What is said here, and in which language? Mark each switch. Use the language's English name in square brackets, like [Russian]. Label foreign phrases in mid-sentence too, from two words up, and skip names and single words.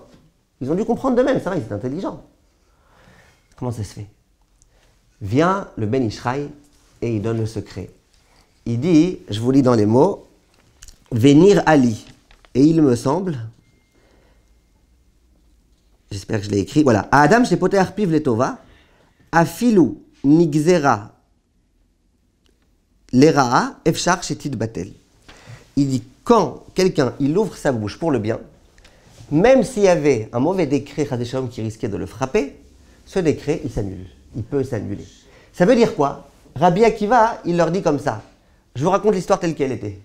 [French] Ils ont dû comprendre d'eux-mêmes, c'est vrai, ils étaient intelligents. Comment ça se fait? Vient le Ben Ishraï et il donne le secret. Il dit, je vous lis dans les mots, Venir Ali. Et il me semble, j'espère que je l'ai écrit, voilà. [Hebrew] אדם שפותח פיו לטובה, אפילו נגזרה לרעה אפשר שתתבטל. [French] Il dit, quand quelqu'un il ouvre sa bouche pour le bien, même s'il y avait un mauvais décret Chadesham qui risquait de le frapper, ce décret, il s'annule. Il peut s'annuler. Ça veut dire quoi? Rabbi Akiva, il leur dit comme ça. Je vous raconte l'histoire telle qu'elle était.